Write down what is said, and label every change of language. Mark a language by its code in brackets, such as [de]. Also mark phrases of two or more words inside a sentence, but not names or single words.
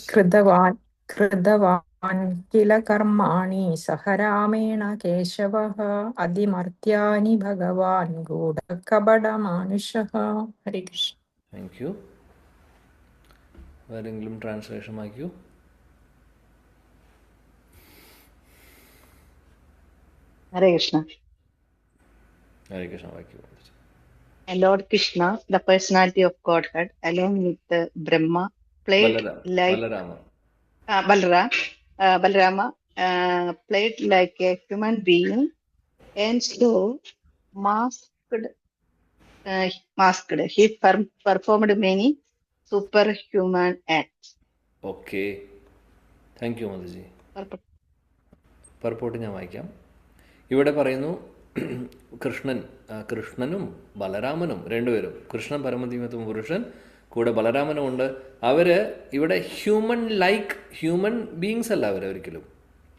[sa] കൃതവാൻ കില കർമാണി സഹ രാമേണ കേശവഃ അതിമർത്യാനി ഭഗവാൻ ഗൂഢകപടമാനുഷഃ. [ml] ഹരേ കൃഷ്ണ. [en] thank you. [ml] ആരെങ്കിലും ട്രാൻസ്ലേഷൻ വായിക്കൂ. [en] Hare Krishna. [ml] ഹരേ കൃഷ്ണ വായിക്കൂ. [en] And Lord Krishna, the personality of Godhead, along with Brahma, played like Balarama played like a human being, and so masked. He performed many superhuman acts. [ml] ഓക്കെ, [en] thank you [ml] മധുജി. പർപ്പോട്ട് ഞാൻ വായിക്കാം. ഇവിടെ പറയുന്നു കൃഷ്ണനും ബലരാമനും രണ്ടുപേരും, കൃഷ്ണൻ പരമധീമത്വ പുരുഷൻ, കൂടെ ബലരാമനും ഉണ്ട്. അവർ ഇവിടെ [en] human beings [ml] അല്ല.